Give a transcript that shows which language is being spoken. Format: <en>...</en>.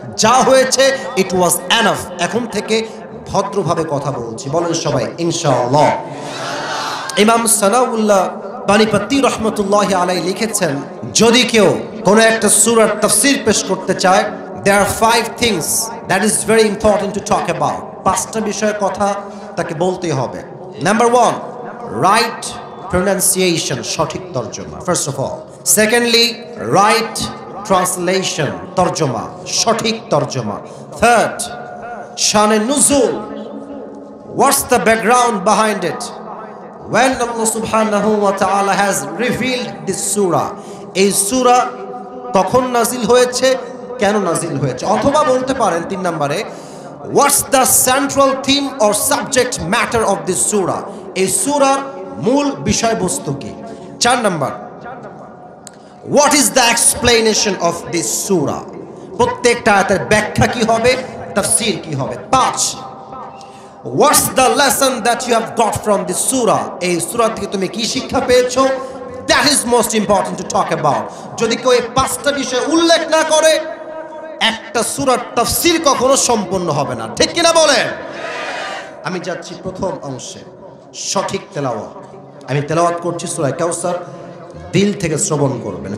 <bn>যা হয়েছে</bn> <en>It was enough.</en> <bn>এখন থেকে ভদ্রভাবে কথা বলছি, বলেন সবাই ইনশাআল্লাহ। ইমাম সানাউল্লাহ পানিপত্তি রহমতুল্লাহ আলাই লিখেছেন, যদি কেউ কোনো একটা সূরার তাফসীর পেশ করতে চায়,</bn> <en>there are 5 things that is very important to talk about.</en> <bn>5টা বিষয়ের কথা তাকে বলতে হবে।</bn> <en>number 1, right pronunciation,</en> <bn>সঠিক তর্জমা,</bn> <en>first of all. Secondly, right translation,</en> <bn>তর্জমা, সঠিক তর্জমা।</bn> <en>Third, শানে নুজুল, what's the background behind it? When Allah subhanahu wa ta'ala has revealed this surah,</en> <bn>এই সূরা কখন নাজিল হয়েছে, কেন নাজিল হয়েছে? অথবা বলতে পারেন 3 নম্বরে,</bn> <en>what's the central theme or subject matter of this surah?</en> <bn>এই সূরার মূল বিষয়বস্তু কি? 4 নম্বর,</bn> <en>what is the explanation of this surah?</en> <bn>প্রত্যেকটা আয়াতের ব্যাখ্যা কি হবে, তাফসীর কি হবে?</bn> <en>5, what's the lesson that you have got from this surah?</en> <bn>এই সূরা থেকে তুমি কি শিক্ষা পেয়েছো?</bn> <en>That is most important to talk about.</en> <bn>যদি কেউ এই 5টা বিষয় উল্লেখ না করে, একটা সূরার তাফসীর কখনো সম্পূর্ণ হবে না, ঠিক কিনা বলেন? আমি যাচ্ছি প্রথম অংশে, সঠিক তেলাওয়াত। আমি তেলাওয়াত করছি সূরা কাউসার, দিল থেকে শ্রবণ করবেন।</bn>